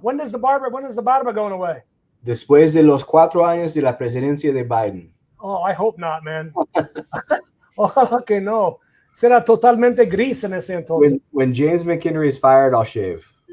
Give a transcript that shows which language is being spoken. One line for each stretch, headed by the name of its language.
English: When is the barba going away?
Spanish: Después de los 4 años de la presidencia de Biden.
English: Oh, I hope not, man.
Spanish: Ojalá que no. Será totalmente gris en ese entonces.
English: When James McHenry is fired, I'll shave.